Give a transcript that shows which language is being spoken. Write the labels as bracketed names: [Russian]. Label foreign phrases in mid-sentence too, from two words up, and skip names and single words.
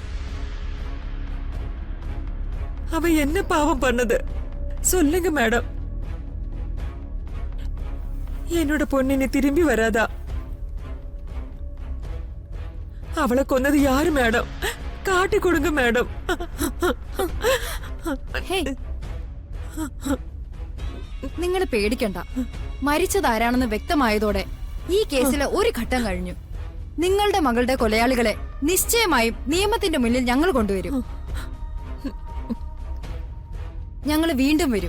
[Tamil] அவ என்ன பாவம் பண்ணது சொல்லுங்க மேடம். என்னோட பொண்ணு நீ திரும்பி வராதா? அவளை கொன்னது யாரு மேடம்? காட்டி கொடுங்க மேடம். [Malayalam] നിങ്ങൾ പേടിക്കണ്ട. മരിച്ചതാരാണെന്ന് വ്യക്തമായതോടെ ഈ കേസിലെ ഒരു ഘട്ടം കഴിഞ്ഞു. നിങ്ങളുടെ മകളുടെ കൊലയാളികളെ നിശ്ചയമായും നിയമത്തിന്റെ മുന്നിൽ ഞങ്ങൾ കൊണ്ടുവരും. ഞങ്ങൾ വീണ്ടും വരും.